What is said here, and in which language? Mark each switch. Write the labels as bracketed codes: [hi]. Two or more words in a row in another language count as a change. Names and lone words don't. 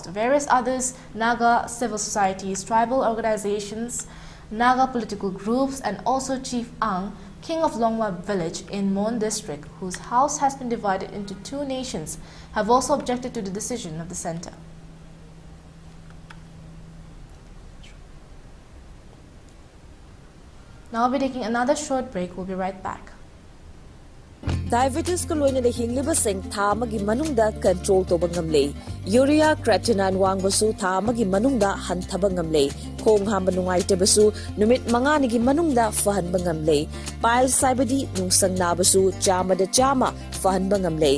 [en] Various others, Naga civil societies, tribal organizations, Naga political groups and also Chief Ang, King of Longwa village in Mon district, whose house has been divided into 2 nations, have also objected to the decision of the centre. Now we'll be taking another short break. We'll be right back. [mni] Diabetes ko loina de hingliba sing tha amagi manungda control toba ngamle. Urea creatinine wangbasu tha amagi manungda hanthaba ngamle. Khong hamba nungaitebasu numit manganigi manungda fahanba ngamle. Piles saibadi nungsang nabasu chama da chama fahanba ngamle.